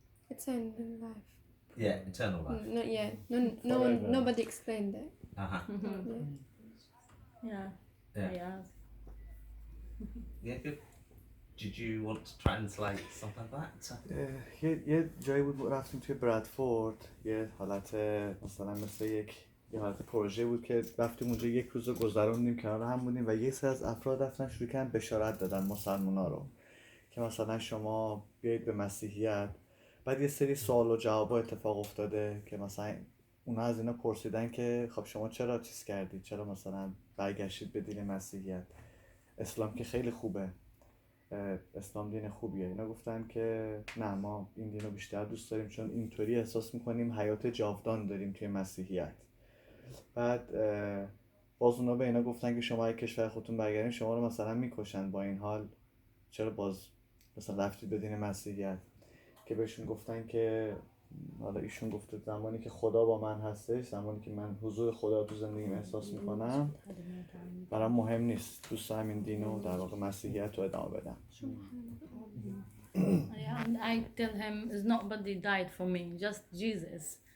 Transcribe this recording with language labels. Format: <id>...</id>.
<en>It's in life. Yeah, eternal life. Not yet. No one, nobody explained it. Yeah. Yeah. Yeah, good. Did you want to translate something like that?</en> <fa>یه جایی بود رفتیم توی برادفورد، یه حالت مثلا مثل یه حالت پروژه بود که رفتیم اونجا یک روز رو گذروندیم کنار هم بودیم و یه سری از افراد رفتن شروع کردن بشارت دادن مسلمونا رو که مثلا شما بیایید به مسیحیت. بعد یه سری سوال و جواب اتفاق افتاده که مثلا اونا از اینا پرسیدن که خب شما چرا چیز کردید، چرا مثلا برگشتید به دین مسیحیت، اسلام که خیلی خوبه، اسلام دین خوبیه. اینا گفتن که نه، ما این دین رو بیشتر دوست داریم چون اینطوری احساس میکنیم حیات جاودان داریم توی مسیحیت. بعد باز اونا به اینا گفتن که شما اگه کشور خودتون برگردین شما رو مثلا میکشن، با این حال چرا باز مثلا رفتید به دین مسیحیت؟ که بهشون گفتن که حالا ایشون گفته زمانی که خدا با من هستش، زمانی که من حضور خدا تو زندگیم احساس میکنم، برام مهم نیست، دوست دارم این دینو در واقع مسیحیت رو ادامه بدم.</fa> <en>Yeah, and I tell him nobody died for me, just Jesus.</en>